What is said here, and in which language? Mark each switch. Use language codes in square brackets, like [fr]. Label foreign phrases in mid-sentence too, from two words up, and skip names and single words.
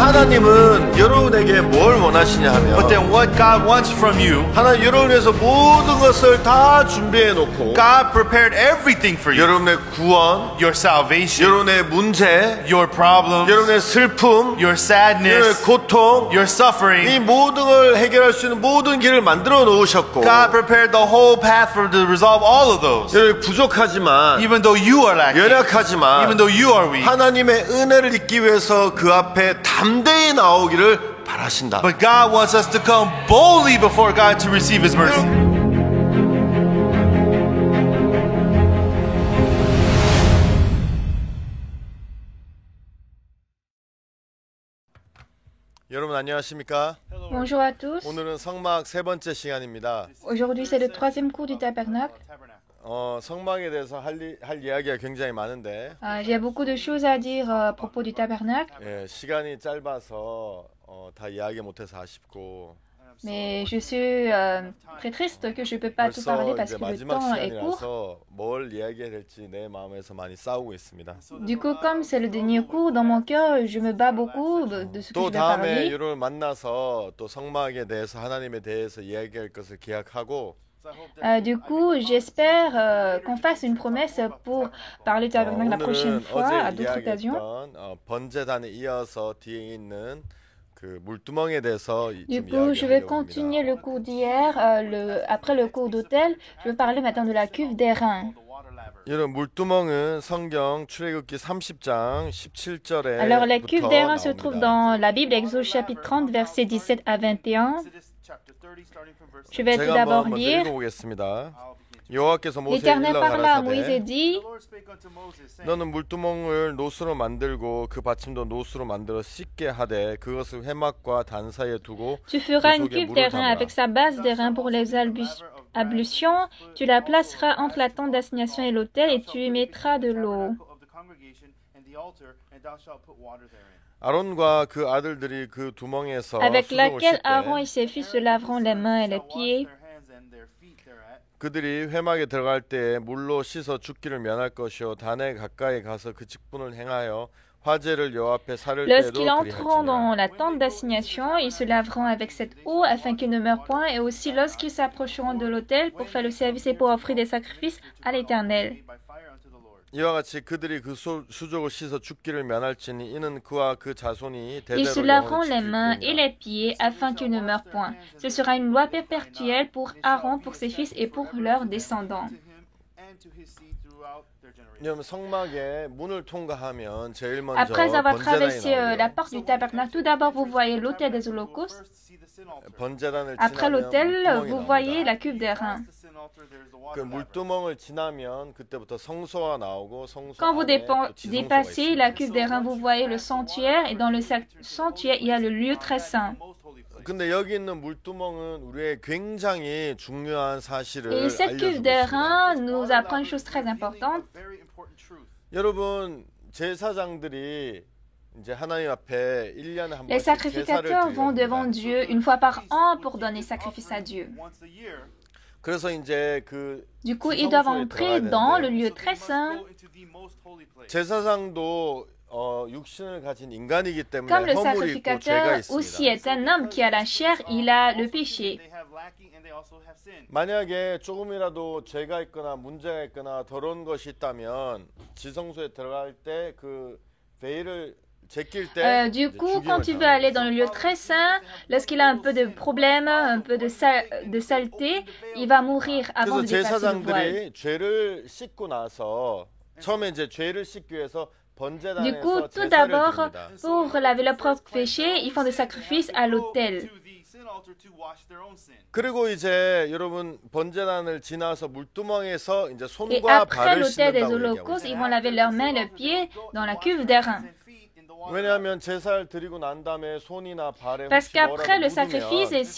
[ko] 하나님은 여러분에게 뭘 원하시냐 하면 [en] But then what God wants from you, [ko] 하나님 여러분을 위해서 모든 것을 다 준비해 놓고 [en] God prepared everything for you. [ko] 여러분의 구원, [en] Your salvation, [ko] 여러분의 문제, [en] your problems, [ko] 여러분의 슬픔, [en] your [ko] 여러분의 [en] sadness, [ko] 고통, [en] your suffering. [ko] 이 모든 걸 해결할 수 있는 모든 길을 만들어 놓으셨고 [en] God prepared the whole path for to resolve all of those. [ko] 여러분 부족하지만 [en] Even though you are lacking, [ko] 연약하지만 [en] even though you are weak, [ko] 하나님의 은혜를 입기 위해서 그 앞에 담대히 나오기를 바라신다. [en] but God wants us to come boldly before God to receive His mercy. [ko] 여러분 안녕하십니까? [fr] Bonjour à tous. [ko] 오늘은 성막 세 번째 시간입니다. [fr] Aujourd'hui, c'est le troisième cours du tabernacle. [ko] 성막에 대해서 할 이야기가 굉장히 많은데 [fr] J'ai beaucoup de choses à dire à propos du tabernacle, [ko] 예, 시간이 짧아서 다 이야기 못해서 아쉽고 [fr] mais je suis très triste que je ne peux pas tout parler [ko] 벌써 [fr] parce [ko] 이제 [fr] que le [ko] 마지막 [fr] temps est court. [ko] 시간이라서 뭘 이야기해야 될지 내 마음에서 많이 싸우고 있습니다. [fr] Du coup, comme c'est le dernier cours, dans mon cœur, je me bats beaucoup de ce que [ko] 또 [fr] je vais [ko] 다음에 [fr] parler. [ko] 여러분을 만나서 또 성막에 대해서 하나님에 대해서 이야기할 것을 기약하고 [fr] Du coup, j'espère qu'on fasse une promesse pour parler du tabernacle la prochaine [ko] 오늘은 [fr] fois, à [ko] 어제 [fr] d'autres occasions. [ko] 이야기했던 번제단에 이어서 뒤에 있는 그 물두멍에 대해서 [fr] Du [ko] 좀 [fr] coup, je vais [ko] 이야기하려고 [fr] continuer [ko] 합니다. [fr] le cours d'hier. Après le cours d'autel, je vais parler maintenant de la cuve d'airain. [ko] 여러분 물두멍은 성경 출애굽기 30장 17절에 [fr] Alors, la cuve d'airain se trouve dans la Bible, Exode chapitre 30, versets 17 à 21. Je vais tout [ko] 제가 [fr] d'abord [ko] 한번 먼저 [fr] lire. [ko] 읽어보겠습니다. 여호와께서 모세에 [fr] L'Éternel [ko] 일러 [fr] parla à Moïse et [ko] 가라사대 [fr] dit, [ko] 너는 물두멍을 노수로 만들고 그 받침도 노수로 만들어 씻게 하되 그것을 회막과 단 사이에 두고 [fr] tu feras [ko] 그 [fr] une [ko] 속에 [fr] cuve [ko] 물을 [fr] d'airain [ko] 담으라. [fr] avec sa base d'airain pour les ablutions. Tu la placeras entre la tente d'assignation et l'autel et tu y mettras de l'eau. [ko] 아론과 그 아들들이 그 두멍에서 [fr] Avec [ko] 수종을 [fr] laquelle [ko] 씻되 [fr] Aaron et ses fils se laveront les mains et les pieds. [ko] 그들이 회막에 들어갈 때 물로 씻어 죽기를 면할 것이요 단에 가까이 가서 그 직분을 행하여 화제를 여호와 앞에 사를 때도 [fr] Lorsqu'ils entreront dans [ko] 그리할지니라. [fr] la tente d'assignation, ils se laveront avec cette eau afin qu'ils ne meurent point, et aussi lorsqu'ils s'approcheront de l'autel pour faire le service et pour offrir des sacrifices à l'Éternel. [ko] 이와 같이 그들이 그 수족을 씻어 죽기를 면할지니 이는 그와 그 자손이 [fr] Ils se [ko] 대대로 [fr] laveront [ko] 영원히 [fr] les mains et [ko] 지키리라. [fr] les pieds afin qu'ils ne meurent point. Ce sera une loi perpétuelle pour Aaron, pour ses fils et pour leurs descendants. [ko] 여러분 성막에 문을 통과하면 제일 먼저 [fr] Après avoir [ko] 번제단이 [fr] traversé la [ko] 나오고요. [fr] porte du tabernacle, tout d'abord vous voyez l'autel des holocaustes. [ko] 번제단을 [fr] Après [ko] 지나면 [fr] l'autel, [ko] 물두멍이 [fr] vous voyez [ko] 나옵니다. [fr] la cuve d'airain. [ko] 그 물두멍을 지나면 그때부터 성소가 나오고 성소 [fr] Quand vous [ko] 안에 또 지성소가 [fr] dépassez la [ko] 있습니다. [fr] cuve d'airain, vous voyez le sanctuaire et dans le sanctuaire, il y a le lieu très saint. [ko] 근데 여기 있는 물두멍은 우리의 굉장히 중요한 사실을 [fr] Et cette cuve [ko] 알려주고 [fr] d'airain [ko] 있습니다. [fr] nous apprend une chose très importante. [ko] 여러분 제사장들이 이제 하나님 앞에 1년에 한 [fr] Les [ko] 번씩 제사를 [fr] sacrificateurs vont devant [ko] 드립니다. [fr] Dieu une fois par an pour donner sacrifice à Dieu. [ko] 그래서 이제 그 [fr] Du coup, ils doivent [ko] 지성소에 [fr] entrer [ko] 들어가야 [fr] dans le [ko] 되는데 [fr] lieu très saint. [ko] 제사장도 육신을 가진 인간이기 [fr] Comme [ko] 때문에 [fr] le [ko] 허물이 있고 죄가 [fr] sacrificateur aussi [ko] 있습니다. [fr] est un homme qui a la chair, il a le péché. [ko] 만약에 조금이라도 죄가 있거나 문제가 있거나 더러운 것이 있다면 지성소에 들어갈 때 그 veil을 제낄 때 [fr] Du [ko] 이제 [fr] coup, quand [ko] 죽임을 [fr] tu veux aller dans [ko] 당합니다. [fr] le lieu très saint, lorsqu'il a un peu de problème, un peu de saleté, il va mourir avant [ko] 그래서 [fr] de dépasser le voile. [ko] 제사장들이 죄를 씻고 나서 처음에 이제 죄를 씻기 위해서 [fr] Du [ko] 번제단에서 [fr] coup, tout [ko] 제사를 [fr] d'abord, [ko] 드립니다. [fr] pour laver leur propre péché, ils font des sacrifices à l'autel. [ko] 그리고 이제 여러분 번제단을 지나서 물두멍에서 이제 [fr] Et [ko] 손과 [fr] après [ko] 발을 [fr] l'autel des [ko] 씻는다고 [fr] holocaustes, [ko] 얘기하고 [fr] ils vont laver leurs mains et leurs pieds dans la cuve d'airain. [ko] 왜냐하면 제사를 드리고 난 다음에 손이나 발에 [fr] Parce [ko] 혹시 [fr] qu'après [ko] 뭐라도 [fr] le sacrifice, et